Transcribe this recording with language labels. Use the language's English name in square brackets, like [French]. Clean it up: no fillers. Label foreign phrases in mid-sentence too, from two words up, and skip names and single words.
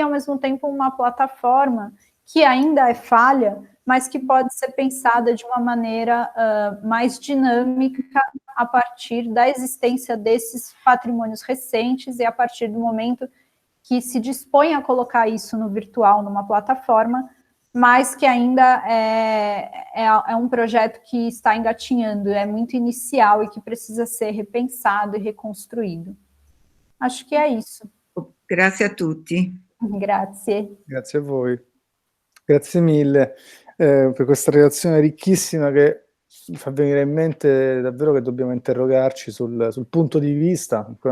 [Portuguese] ao mesmo tempo, uma plataforma que ainda é falha, mas que pode ser pensada de uma maneira mais dinâmica a partir da existência desses patrimônios recentes e a partir do momento que se dispõe a colocar isso no virtual, numa plataforma, mas que ainda é um projeto que está engatinhando, é muito inicial e que precisa ser repensado e reconstruído. Acho que é isso. [Italian] Grazie a tutti. Grazie. Grazie a voi. Grazie mille per questa relazione ricchissima che fa venire in mente davvero che dobbiamo interrogarci sul punto di vista,